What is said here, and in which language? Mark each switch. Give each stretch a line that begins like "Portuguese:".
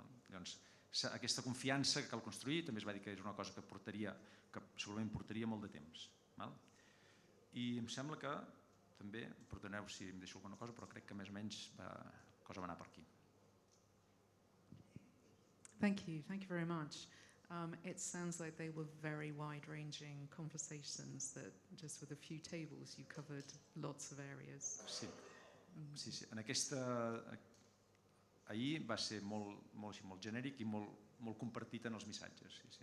Catalan: Llavors, aquesta confiança que cal construir també es va dir que és una cosa que segurament portaria molt de temps. I em sembla que també, perdoneu si em deixo alguna cosa, però crec que més o menys la cosa va anar per aquí.
English: Thank you very much. It sounds like they were very wide-ranging conversations that just with a few tables you covered lots of areas.
Catalan: Sí. En aquesta... Ahir va ser molt genèric i molt compartit en els missatges.